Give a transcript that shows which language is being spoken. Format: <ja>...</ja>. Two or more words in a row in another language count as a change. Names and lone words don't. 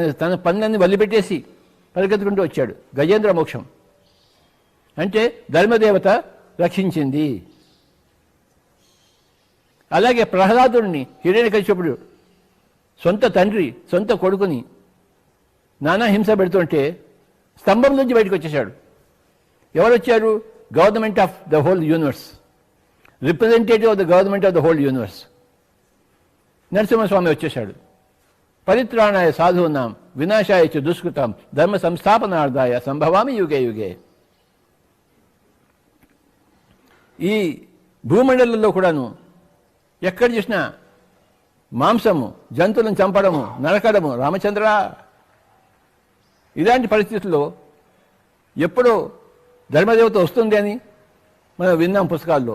<te>ఆయన తన పనులన్నీ వదిలిపెట్టేసి పరిగెత్తుకుంటూ వచ్చాడు. గజేంద్ర మోక్షం అంటే ధర్మదేవత రక్షించింది. అలాగే ప్రహ్లాదుడిని హిరణ్యకశిపుడు సొంత తండ్రి సొంత కొడుకుని నానా హింస పెడుతుంటే స్తంభం నుంచి బయటకు వచ్చేశాడు. ఎవరు వచ్చారు?</te> <en>Government of the whole universe, representative of the government of the whole universe. నరసింహస్వామి వచ్చేశాడు.</en> <sa>परित्राणाय साधूनां विनाशाय च दुष्कृताम् धर्म संस्थापनार्थाय सम्भवामि युगे युगे.</sa> <te>ఈ భూమండలంలో కూడాను ఎక్కడ చూసినా మాంసము, జంతువులను చంపడము, నరకడము. రామచంద్ర, ఇలాంటి పరిస్థితుల్లో ఎప్పుడో ధర్మదేవత వస్తుంది అని మనం విన్నాం పుస్తకాల్లో.</te>